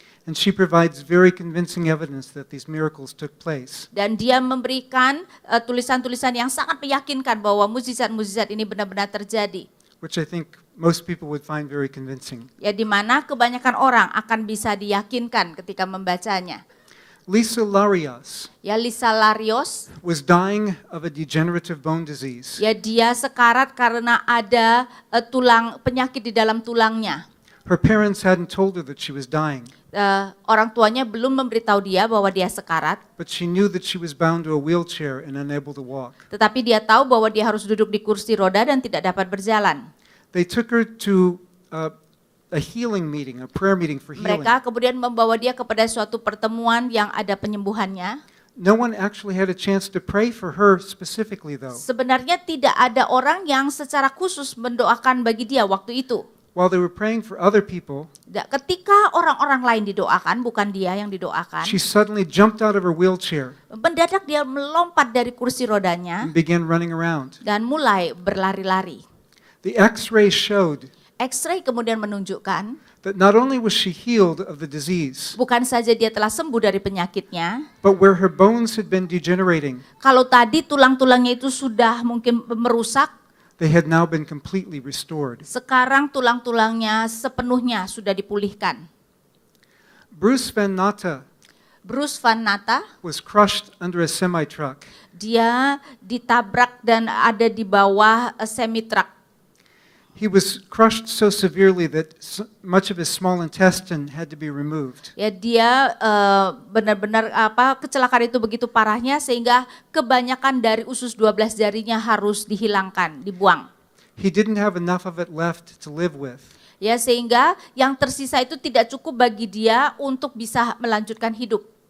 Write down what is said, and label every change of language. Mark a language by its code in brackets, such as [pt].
[en] And she provides very convincing evidence that these miracles took place. [id] Dan dia memberikan tulisan-tulisan yang sangat meyakinkan bahwa mukjizat-mukjizat ini benar-benar terjadi. [en] Which I think most people would find very convincing. [id] Ya, di mana kebanyakan orang akan bisa diyakinkan ketika membacanya. [en] Lisa Larios [id] Ya, Lisa Larios, [en] was dying of a degenerative bone disease. [id] ya dia sekarat karena ada penyakit di dalam tulangnya. [en] Her parents hadn't told her that she was dying, [id] Orang tuanya belum memberitahu dia bahwa dia sekarat, [en] but she knew that she was bound to a wheelchair and unable to walk. [id] tetapi dia tahu bahwa dia harus duduk di kursi roda dan tidak dapat berjalan. [en] They took her to a healing meeting, a prayer meeting for healing. [id] Mereka kemudian membawa dia kepada suatu pertemuan yang ada penyembuhannya. [en] No one actually had a chance to pray for her specifically, though. [id] Sebenarnya tidak ada orang yang secara khusus mendoakan bagi dia waktu itu. [en] While they were praying for other people, [id] Ketika orang-orang lain didoakan, bukan dia yang didoakan, [en] she suddenly jumped out of her wheelchair [id] mendadak dia melompat dari kursi rodanya [en] and began running around. [id] dan mulai berlari-lari. [en] The X-ray showed [id] X-ray kemudian menunjukkan [en] that not only was she healed of the disease, [id] bukan saja dia telah sembuh dari penyakitnya, [en] but where her bones had been degenerating, [id] kalau tadi tulang-tulangnya itu sudah mungkin merusak, [en] they had now been completely restored. [id] sekarang tulang-tulangnya sepenuhnya sudah dipulihkan. [en] Bruce Van Natta [id] Bruce Van Natta, [en] was crushed under a semi-truck. [id] dia ditabrak dan ada di bawah semi-truck. [en] He was crushed so severely that much of his small intestine had to be removed. [id] Ya, dia benar-benar kecelakaan itu begitu parahnya sehingga kebanyakan dari usus 12 jarinya harus dihilangkan, dibuang. [en] He didn't have enough of it left to live with. [id] Ya, sehingga yang tersisa itu tidak cukup bagi dia untuk bisa melanjutkan hidup.